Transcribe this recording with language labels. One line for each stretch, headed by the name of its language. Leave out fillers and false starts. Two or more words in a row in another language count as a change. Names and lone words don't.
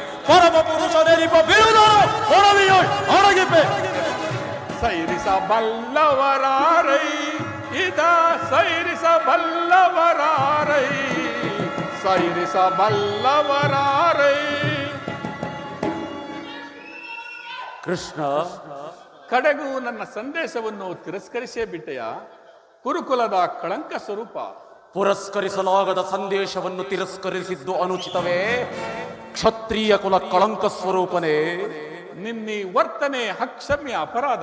Kannada: ಪರಮ ಪುರುಷನೆನಿಪ ಬಿರುದನು ಒಡವಿಯೊಳ್ ಅಡಗಿಪೆ. ಸೈರಿಸಬಲ್ಲವರಾರೈ ಇದ ಸೈರಿಸಬಲ್ಲವರಾರೈ ಸೈರಿಸಬಲ್ಲವರಾರೈ. ಕೃಷ್ಣ ಕಡೆಗೂ ನನ್ನ ಸಂದೇಶವನ್ನು ತಿರಸ್ಕರಿಸೇ ಬಿಟ್ಟೆಯ. ಕುರುಕುಲದ ಕಳಂಕ ಸ್ವರೂಪ. ಪುರಸ್ಕರಿಸಲಾಗದ ಸಂದೇಶವನ್ನು ತಿರಸ್ಕರಿಸಿದ್ದು ಅನುಚಿತವೇ? ಕ್ಷತ್ರಿಯ ಕುಲ ಕಳಂಕ ಸ್ವರೂಪನೇ. ನಿನ್ನಿ ವರ್ತನೆ ಅಕ್ಷಮ್ಯ ಅಪರಾಧ.